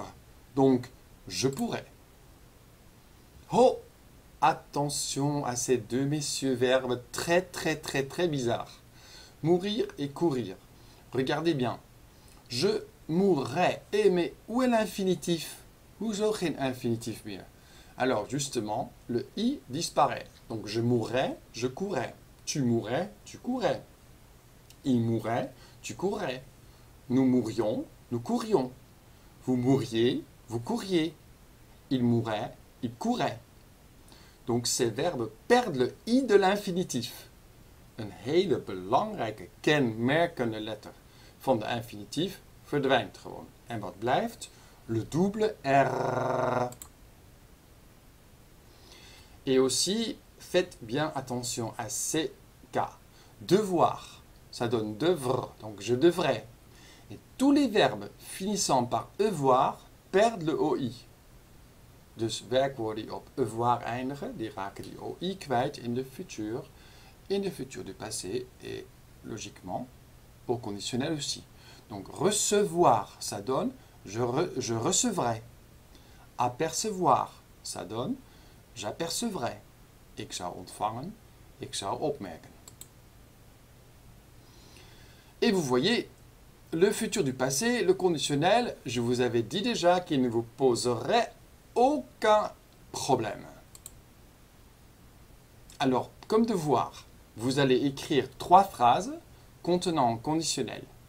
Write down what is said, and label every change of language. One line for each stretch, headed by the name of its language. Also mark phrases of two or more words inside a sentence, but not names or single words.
French: Donc, je pourrai. Oh, attention à ces deux messieurs verbes très bizarres. Mourir et courir. Regardez bien. Je mourrai. Eh, mais où est l'infinitif?
Dutch: Hoezo geen infinitif meer?
French: Alors, justement, le i disparaît. Donc, je mourrai, je courrais. Tu mourrais, tu courais. Il mourrait, tu courrais. Nous mourions, nous courions. Vous mourriez, vous couriez. Il mourrait, il courait. Donc ces verbes perdent le i de l'infinitif.
Dutch: Een hele belangrijke kenmerkende letter van de infinitief verdwijnt gewoon. En wat blijft?
French: Le double R. Et aussi, faites bien attention à ces cas. Devoir, ça donne devre, donc je devrais. Et tous les verbes finissant par avoir perdent le OI.
Dutch: Dus werkwoorden die op avoir eindigen, die raken die OI kwijt in de
French: futur du passé et logiquement au conditionnel aussi. Donc recevoir, ça donne je recevrai. Apercevoir, ça donne j'apercevrai.
Dutch: Ik zou ontvangen, ik zou opmerken.
French: Et vous voyez, le futur du passé, le conditionnel, je vous avais dit déjà qu'il ne vous poserait aucun problème. Alors, comme devoir, vous allez écrire 3 phrases contenant un conditionnel.